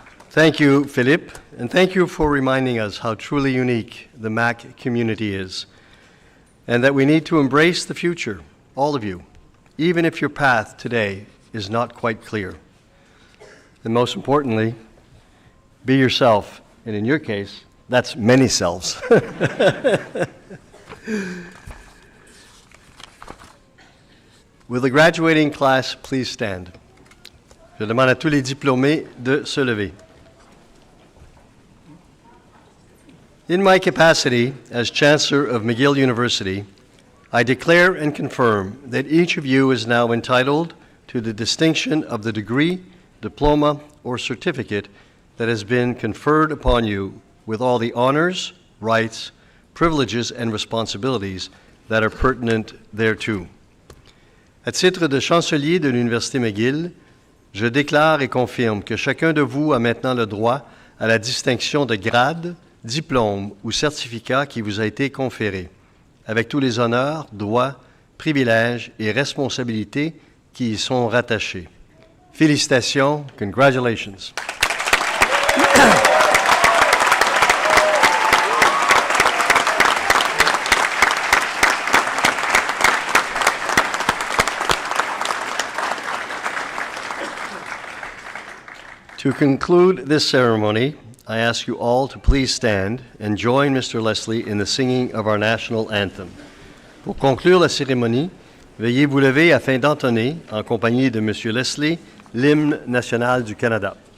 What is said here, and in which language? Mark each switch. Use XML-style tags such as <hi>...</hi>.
<en>Thank you, Philippe, and thank you for reminding us how truly unique the MAC community is, and that we need to embrace the future, all of you, even if your path today is not quite clear. And most importantly, be yourself, and in your case, that's many selves. Will the graduating class please stand?</en> <fr>Je demande à tous les diplômés de se lever.</fr> <en>In my capacity as Chancellor of McGill University, I declare and confirm that each of you is now entitled to the distinction of the degree, diploma, or certificate that has been conferred upon you with all the honors, rights, privileges, and responsibilities that are pertinent thereto.</en> <fr>À titre de chancelier de l'Université McGill, je déclare et confirme que chacun de vous a maintenant le droit à la distinction de grade, diplôme ou certificat qui vous a été conféré, avec tous les honneurs, droits, privilèges et responsabilités qui y sont rattachés. Félicitations,</fr> <en>congratulations. To conclude this ceremony, I ask you all to please stand and join Mr. Leslie in the singing of our national anthem.</en> <fr>Pour conclure la cérémonie, veuillez vous lever afin d'entonner, en compagnie de Monsieur Leslie, l'hymne national du Canada.</fr>